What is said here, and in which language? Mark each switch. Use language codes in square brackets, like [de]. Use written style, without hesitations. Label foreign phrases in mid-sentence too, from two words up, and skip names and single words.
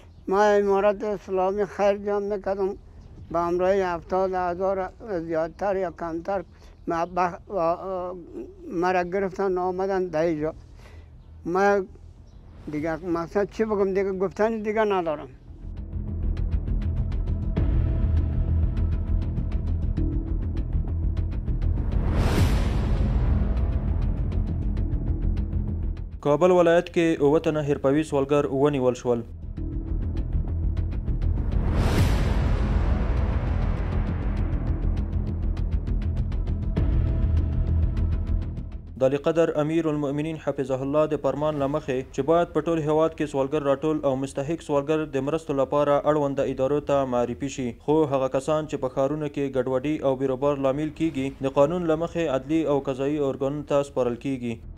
[fa] ما امارت اسلامی خیر جان میکردم به همراه 70,000 زیادتر یا کمتر مرا گرفتن آمدن در اینجا. ما دیگه مثلا چی بگم دیگه گفتنی دیگه ندارم. [ps] کابل ولایت کې 9 تنه حرفوي سوالګر ونیول شول. د علی قدر امیر المؤمنین [ar] حفظه الله [ps] د فرمان له مخې چې باید په ټول هیواد کې سوالګر راټول او مستحق سوالګر د مرستو لپاره اړونده ادارو ته معرفي شي، خو هغه کسان چې په ښارونو کې ګډوډي او بیروبار لامل کیږي د قانون له مخې عدلي او قضایي ارګانونو ته سپارل کیږي.